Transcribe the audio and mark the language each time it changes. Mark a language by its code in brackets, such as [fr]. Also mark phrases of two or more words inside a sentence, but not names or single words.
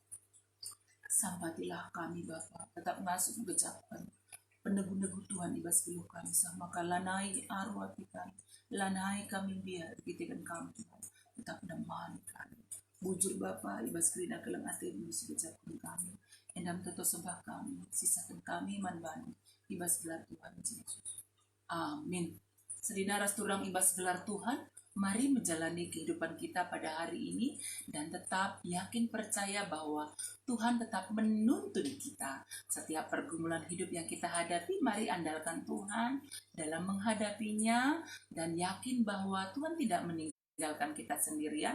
[btx] Sampatilah kami Bapa, tetap masuk gejapkan penegu-negu Tuhan ibas beluh kami sama kalanai arwah kita, lanai kami biar kita kami Tuhan, tetap nemani kami. Bujur Bapa ibas kerina kelang ati ibas gejapkan kami, endam teto sembah kami, sisakan kami manbani ibas gelar Tuhan Yesus. [id] Amin. [btx] Sedina ras turang ibas gelar Tuhan, [id] mari menjalani kehidupan kita pada hari ini dan tetap yakin percaya bahwa Tuhan tetap menuntun kita. Setiap pergumulan hidup yang kita hadapi, mari andalkan Tuhan dalam menghadapinya dan yakin bahwa Tuhan tidak meninggalkan kita sendirian.